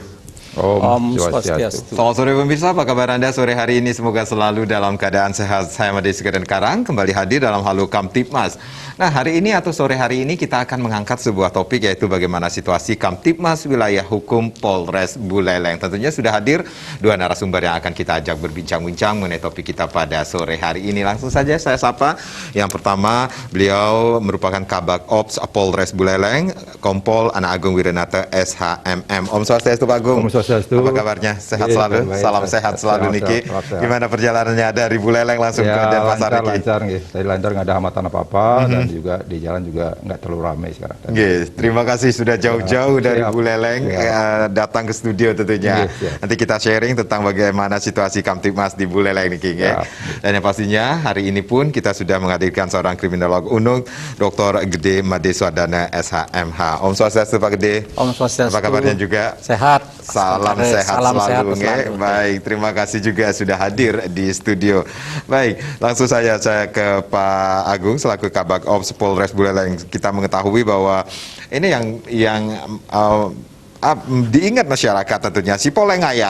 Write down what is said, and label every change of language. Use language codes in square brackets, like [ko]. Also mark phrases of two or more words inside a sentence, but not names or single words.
[id] Om Swastiastu. Selamat sore pemirsa, apa kabar Anda sore hari ini? Semoga selalu dalam keadaan sehat. Saya Made Segadan Karang, kembali hadir dalam Halo Kamtibmas. Nah, hari ini atau sore hari ini kita akan mengangkat sebuah topik, yaitu bagaimana situasi Kamtibmas Wilayah Hukum Polres Buleleng. Tentunya sudah hadir dua narasumber yang akan kita ajak berbincang-bincang mengenai topik kita pada sore hari ini. Langsung saja saya sapa. Yang pertama, beliau merupakan Kabag Ops Polres Buleleng, Kompol Ana Agung Wirenata SHMM. Om Swastiastu Pak Agung. Om Swastiastu. Apa kabarnya? Sehat selalu? Salam sehat selalu Niki. Gimana perjalanannya dari Buleleng langsung ke Denpasar Niki? Lancar, tadi lancar, nggak ada hambatan apa-apa, dan juga di jalan juga nggak terlalu ramai sekarang. Terima kasih sudah jauh-jauh dari Buleleng datang ke studio tentunya. Nanti kita sharing tentang bagaimana situasi Kamtibmas di Buleleng Niki. Dan yang pastinya hari ini pun kita sudah menghadirkan seorang kriminolog UNUG, Dr. Gede Made Swadana SHMH. Om Swastiastu Pak Gede. Om Swastiastu. Apa kabarnya juga? Sehat. Salam sehat selalu. Baik, terima kasih juga sudah hadir di studio. Baik, langsung saja saya ke Pak Agung selaku Kabag Ops Polres Buleleng. Kita mengetahui bahwa ini yang diingat masyarakat tentunya, Sipoleng Ngayah.